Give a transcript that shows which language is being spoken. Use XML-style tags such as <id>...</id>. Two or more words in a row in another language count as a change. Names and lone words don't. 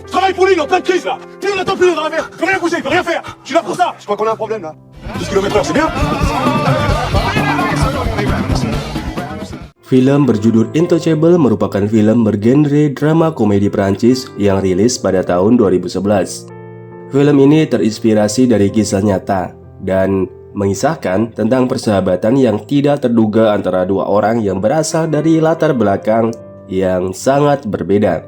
<fr>il faut lui, il est en pleine crise là. Il attend plus dans la mer, il peut rien bouger, il peut rien faire. Je suis là pour ça. Je crois qu'on a un problème là. 12 km/h, c'est bien.</fr> <id>Film berjudul Intouchable merupakan film bergenre drama komedi Prancis yang rilis pada tahun 2011. Film ini terinspirasi dari kisah nyata dan mengisahkan tentang persahabatan yang tidak terduga antara dua orang yang berasal dari latar belakang yang sangat berbeda.</id>